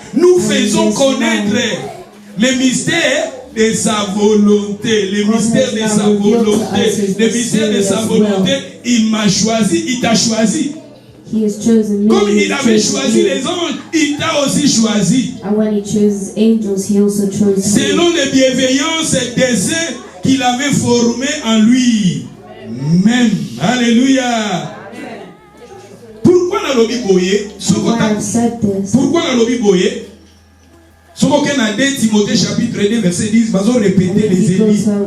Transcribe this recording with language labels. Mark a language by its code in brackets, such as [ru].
[fr] Nous faisons connaître les mystères de sa volonté, les mystères de sa volonté, les mystères de sa volonté. Il m'a choisi, il t'a choisi. [en] He has chosen me. [fr] Comme il avait choisi les anges, il t'a aussi choisi. [en] And when he chose angels, he also chose [fr] selon les bienveillances et desseins qu'il avait formés en lui. Même. Alléluia. Pourquoi dans l'obi boye? Pourquoi dans l'obi boye? Ce qu'on a dit, Timothée chapitre 2 verset 10, nous allons répéter les Élis.